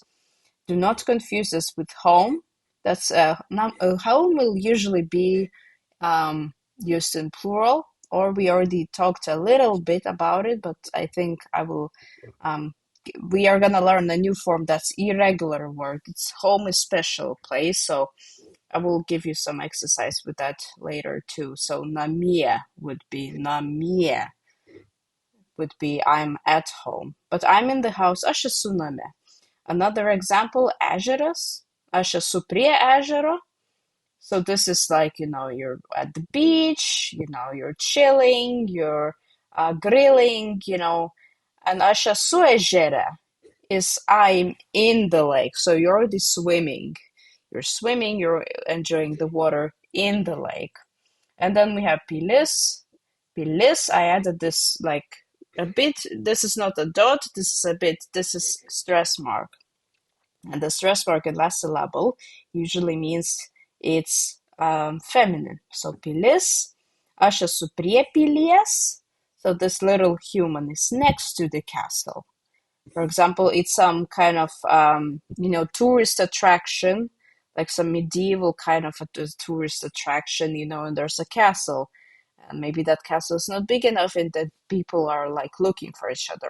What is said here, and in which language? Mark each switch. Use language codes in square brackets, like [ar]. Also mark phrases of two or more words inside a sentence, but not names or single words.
[en] Do not confuse this with home. That's home will usually be used in plural, or we already talked a little bit about it, but I think we are going to learn a new form that's irregular word. It's home is special place, so I will give you some exercise with that later too. So namie would be I'm at home, but I'm in the house. [lt] Aš esu name. [en] Another example, ežeras. [lt] Aš esu prie ežero. [en] So this is like, you're at the beach, you're chilling, you're grilling, and [lt] aš esu ežere [en] is I'm in the lake. So you're already swimming. You're swimming, you're enjoying the water in the lake. And then we have pilis. Pilis, I added this like a bit. This is not a dot, this is stress mark. And the stress mark in last syllable usually means it's feminine. So pilis, [lt] aš esu prie pilies. [en] So this little human is next to the castle. For example, it's some kind of, tourist attraction, like some medieval kind of a tourist attraction, and there's a castle. And maybe that castle is not big enough and that people are like looking for each other.